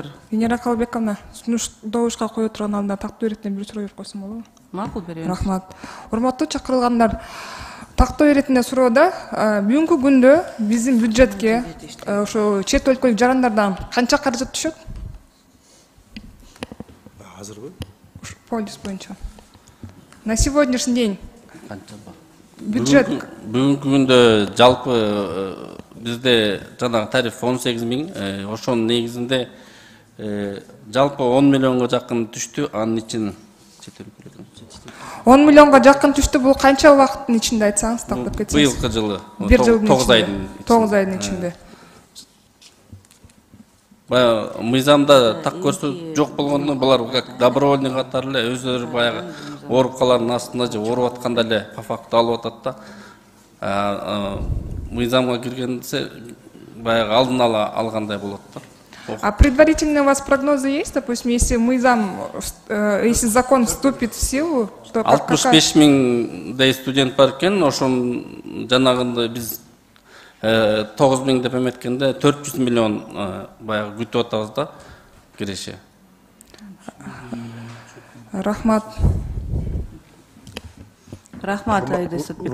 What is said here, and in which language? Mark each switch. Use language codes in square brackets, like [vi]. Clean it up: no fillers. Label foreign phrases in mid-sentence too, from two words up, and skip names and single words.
[ky] Венера Калбековна, сунуш добушка кое турган алдында тактуу иретинен бир суроо берип койсом болобу? Макул берем. Рахмат. Урматтуу чакырылгандар, тактоо иретинде суроода бүгүнкү күндө биздин бюджетке ошо чет өлкөлүк жарандардан канча каражат түшөт? азырбы Полис боюнча. [ru] На сегодняшний день [ky] Канча бар? бюджет Бүгүнкү күндө жалпы бизде жанагы тариф 18 000, ошонун негизинде жалпы 10 миллионго жакын түштү, анын ичин 10 миллионго жакын түштү. Бул канча убакыттын ичинде айтсаңыз, тактап кетсеңиз. быйылкы жылы Бир жылдын 9 айдын 9 айдын ичинде. баягы мыйзамда так көрсөтүп жок болгондо булар [ru] как добровольный [ky] катары эле өздөрү баягы оорукалардын астында же ооруп атканда эле [ru] по факту [ky] алып атат да. Мыйзамга киргенде баягы алдын ала алгандай болот да. [ru] А предварительные у вас прогнозы есть, допустим, если если закон вступит в силу, то [ky] 65 000 студент бар экен, ошон жанагындай биз 9 000 деп эметкенде 400 миллион баягы күтүп атабыз да киреше. Рахмат. Рахмат, Аида Сатбековна.